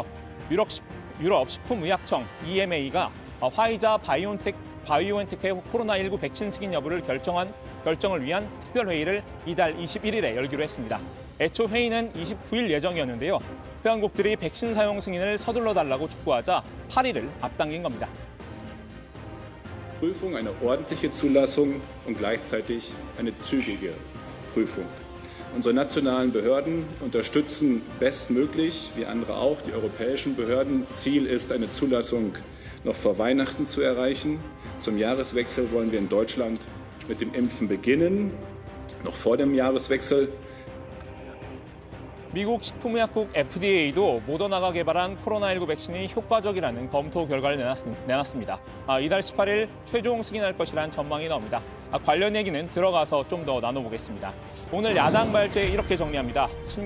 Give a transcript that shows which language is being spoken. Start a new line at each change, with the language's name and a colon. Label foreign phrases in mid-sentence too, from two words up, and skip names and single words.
Korean: 유럽 식품의약청 EMA가 화이자 바이오엔텍의 코로나19 백신 승인 여부를 결정을 위한 특별회의를 이달 21일에 열기로 했습니다. 애초 회의는 29일 예정이었는데요. 회원국들이 백신 사용 승인을 서둘러 달라고 촉구하자 8일을 앞당긴 겁니다.
German: Prüfung, eine ordentliche Zulassung und gleichzeitig eine zügige Prüfung. Unsere nationalen Behörden unterstützen bestmöglich, wie andere auch, die europäischen Behörden. Ziel ist, eine Zulassung noch vor Weihnachten zu erreichen. Zum Jahreswechsel wollen wir in Deutschland mit dem Impfen beginnen, noch vor dem Jahreswechsel.
Korean: 미국 식품의약국 FDA도 모더나가 개발한 코로나19 백신이 효과적이라는 검토 결과를 내놨습니다. 이달 18일 최종 승인할 것이란 전망이 나옵니다. 관련 얘기는 들어가서 좀 더 나눠보겠습니다. 오늘 야당 발제 이렇게 정리합니다.